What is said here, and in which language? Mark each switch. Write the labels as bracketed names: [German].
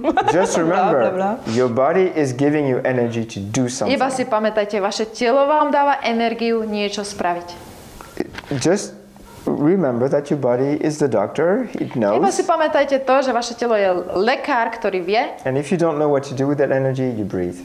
[English] Just remember, your body is giving you energy to do something. [Slovak] Iba si pamätajte, vaše telo vám dáva energiu niečo spraviť. [English] Just remember that your body is the doctor. It knows. [Slovak] Iba si pamätajte to, že vaše telo je lekár, ktorý vie. [English] And if you don't know what to do with that energy, you breathe.